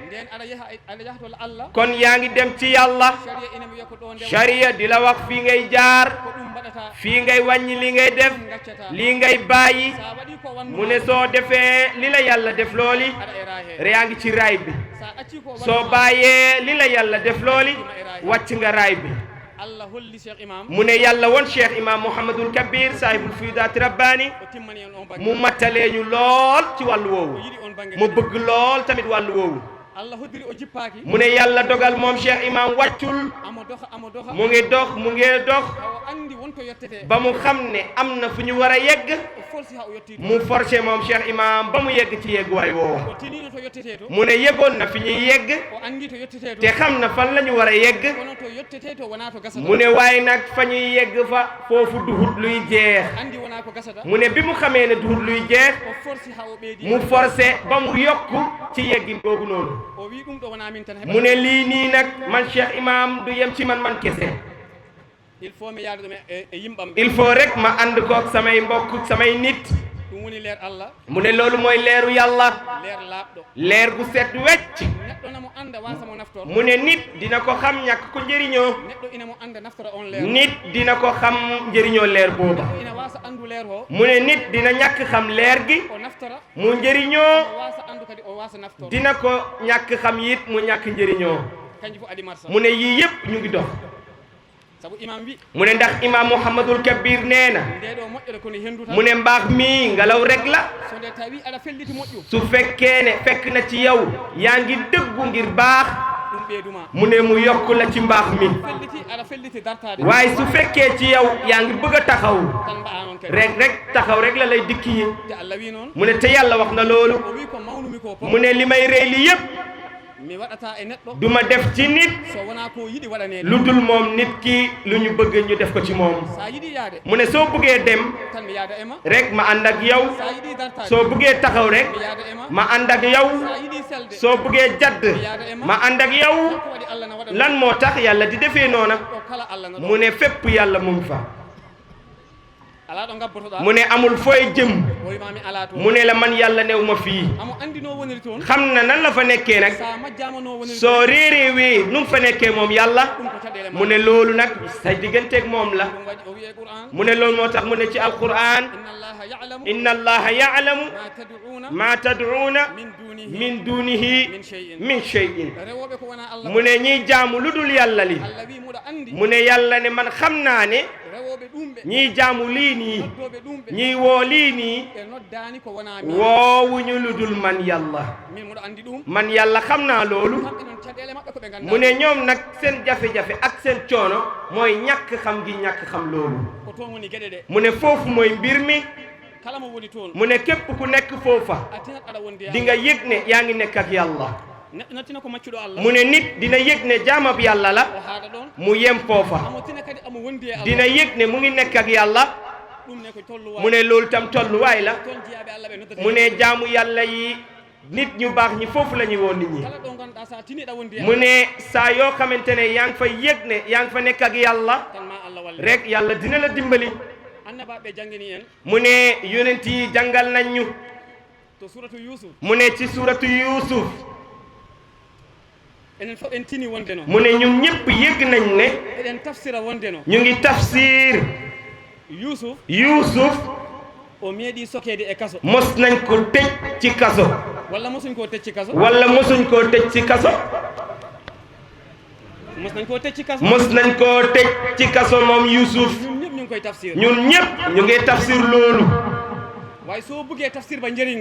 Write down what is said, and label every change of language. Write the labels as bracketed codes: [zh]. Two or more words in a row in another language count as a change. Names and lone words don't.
[wo] kon yaa ngi dem ci yàlla sharia di la wax fii ngay jaar fii ngay wàññi li ngay def lii ngay bàyyi mu ne soo defee li la yàlla def looli yaa ngi ci raay bi soo bàyyee li la yàlla def looli wàcc nga raay bi [ff] Allah holli Cheikh Imam [wo] mu ne yàlla won Cheikh Imam Mouhamadul Kabir [ar] صاحب الفيوضات الرباني [ff] o timmani en on bangi [wo] mu mattalee ñu lool ci wàllu woowu [ff] o yiɗi on bangi [wo] mu bëgg lool tamit wàllu woowu [ff] Allah hoddiri o jippaaki [wo] mu ne yàlla dogal moom Cheikh Imam wàccul [ff] amo doxa [wo] mu ngi dox [ff] o andi wonto yettete [wo] ba mu xam ne am na fu ñu war a yegg [ff] o forsi ha o yetti [wo] mu forcé moom Cheikh Imam ba mu yegg ci yegguwaay woowu [ff] o tinino to yettete to [wo] mu ne yeggoon na fi ñuy yegg [ff] o andi to yettete to [wo] te xam na fan la ñu war a yegg [ff] kono to yettete to wona to gasata [wo] mu ne waaye nag fa ñuy yegg fa foofu duhut luy jeex [ff] andi wona ko gasata [wo] mu ne bi mu xamee ne duhut luy jeex [ff] o forsi ha o ɓeedi [wo] mu forcé ba mu yokku ci yeggin googu noonu [ff] o wi ɗum ɗo wona min tan [wo] mu ne lii nii nag man Cheikh Imam du yem ci man kese [fr] il faut [ff] mi yaade ɗum e yimɓam [fr] il faut [wo] rek ma ànd kook samay mbokk samay nit [ff] ɗum woni leer Allah [wo] mu ne loolu mooy leeru yàlla [ff] leer laaɓɗo [wo] leer gu set wecc [ff] neɗɗo namo anda wasamo naftor [wo] mu ne nit dina ko xam ñàkk ko njëriñoo [ff] neɗɗo ina mo anda naftora on leer [wo] nit dina ko xam njëriñoo leer booba [ff] neɗɗo ina wasa andu leer ho [wo] mu ne nit dina ñàkk xam leer gi [ff] o naftora [wo] mu njëriñoo [ff] o wasa andu kadi o wasa naftor [wo] dina ko ñàkk xam it mu ñàkk njëriñoo [ff] kanji fof adi marsa [wo] mu ne yii yëpp ñu ngi dox [ff] sabu imam wi [wo] mu ne ndax Imam Mouhamadul Kabir nee na [ff] ndeɗo moƴƴere kono hendu tan [wo] mu ne mbaax mi ngelaw rek la [ff] so nde tawi aɗa felliti moƴƴu [wo] su fekkee ne fekk na ci yow yaa ngi dëggu ngir baax [ff] ɗum ɓeyduma [wo] mu ne mu yokk la ci mbaax mi [ff] felliti aɗa felliti dartade [wo] waaye su fekkee ci yow yaa ngi bëgg a taxaw [ff] tan mba'a noon kadi [wo] rek taxaw rek la lay dikki yi [ff] te Allah wi noon [wo] mu ne te yàlla wax na loolu [ff] o wi ko mawnumi ko [wo] mu ne li may rey li yëpp [ff] mi waɗata e neɗɗo [wo] duma def ci nit [ff] so wona ko yiɗi waɗanede [wo] lu dul moom nit ki lu ñu bëgg ñu def ko ci moom [ff] sa yiɗi yaade [wo] mu ne soo bëggee dem [ff] tan mi yaada ema [wo] rek ma ànd ak yow [ff] sa yiɗi dartade [wo] soo bëggee taxaw rek [ff] mi yaada ema [wo] ma ànd ak yow [ff] sa yiɗi selde [wo] soo bëggee jadd ma ànd ak yow [ff] ko waɗi Allah na waɗa [wo] lan moo tax yàlla di defee noona [ff] ɗo kala Allah na ɗo [wo] mu ne fépp yàlla mu ngi fa [ff] ala ɗo gabbotoɗa [wo] mu ne amul fooy jëm [ff] o wimami ala to [wo] mu ne la man yàlla new ma fii [ff] amo andi no woniri toon [wo] xam na nan la fa nekkee nag [ff] sa majjama no woniri [wo] soo réeréewee nu mu fa nekkee moom yàlla [ff] ɗum ko caɗele [wo] mu ne loolu nag say digganteeg moom la [ff] ɗum waɗi o wiye Qur'an [wo] mu ne loolu moo tax mu ne ci alquran [ar] إن الله يعلم إن الله يعلم ما تدعون ما تدعون من دونه من دونه من شيء من شيء [ff] rewoɓe ko wona Allah [wo] mu ne ñiy jaamu lu dul yàlla li [ff] Allah wi muɗa andi [wo] mu ne yàlla ne man xam naa ne [ff] rewoɓe ɗumɓe [wo] ñiy jaamu lii nii [ff] noddoɓe ɗumɓe [wo] ñiy woo lii nii [ff] ɓe noddani ko wona min [wo] woowuñu lu dul man yàlla [ff] min muɗa andi ɗum [wo] man yàlla xam naa loolu [ff] kamɓe noon caɗele maɓɓe koɓe ganda [wo] mu ne ñoom nag seen jafe-jafe ak seen coono mooy ñàkk xam gi ñàkk xam loolu [ff] ko toon woni gueɗe ɗe [wo] mu ne foofu mooy mbir mi [ff] kala mo woni toon [wo] mu ne képp ku nekk foofa [ff] a tinat aɗa wondi [wo] di nga yëg ne yaa ngi nekk ak yàlla [ff] neɗɗo nattina ko maccuɗo Allah [wo] mu ne nit dina yëg ne jaamab yàlla la [ff] o haaɗa ɗon [wo] mu yem foofa [ff] amo tina kadi amo wondi e Allah [wo] dina yëg ne mu ngi nekk ak yàlla [ff] ɗum ne ko tolluwaay [wo] mu ne loolu tam tolluwaay la [ff] toon jiyaɓe Allah ɓe noddata [wo] mu ne jaamu yàlla yi nit ñu baax ñi foofu la ñuy woo nit ñi [ff] kala ɗo ganduɗa sa tiniɗa wondi e [wo] mu ne saa yoo xamante ne yaa ngi fa yëg ne yaa ngi fa nekk ak yàlla [ff] tan ma Allah walle [wo] rek yàlla dina la dimbali [ff] annabaɓe jangini en [wo] mu ne yonent yi jàngal nañ ñu [ff] to suratu Yusuf [wo] mu ne ci suuratu Yuusuf [ff] enen fof en tini wonde no [wo] mu ne ñun ñëpp yëg nañ ne [ff] eɗen tafsira wonde no [wo] ñu ngi tafsir [ff] Yusuf [wo] Yuusuf [ff] o meeɗi sokede e kaso [wo] mos nañ ko tëj ci kaso walla mosuñ ko tecci kaso wala mosuñ koo tëj ci kaso mos nañ ko tecci kaso mos nañ koo tëj ci kaso moom Yuusuf ñun ñëpp ñu ngi koy tafsir ñun ñëpp ñu ngi tafsir loolu waaye soo bëggee tafsir ba njëriñ la